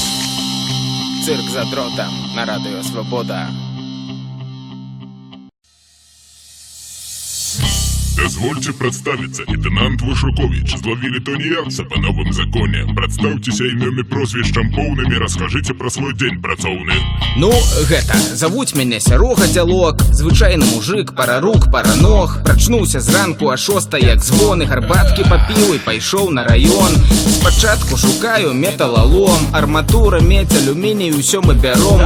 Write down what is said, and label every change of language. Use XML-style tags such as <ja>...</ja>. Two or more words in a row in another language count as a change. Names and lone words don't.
<be>Цирк за дротом на радио Свобода.</be> <ru>Дозвольте представиться, лейтенант Вышукович. Зловили тунеядца по новым законе.</ru> <be>Представьтеся імёмі прозвішчам поўнымі,</be> <ru>расскажите про свой день працоўны.</ru> <be>Ну, гэта, завуць мяне Сярога Дзялок. Звычайны мужик, пара рук, пара ног. Прачнуўся зранку а 6, як звоны, гарбаткі папіў і пайшоў на раён. Спачатку шукаю металалом, арматура, медзь, алюміній, усё мы бяром.</be>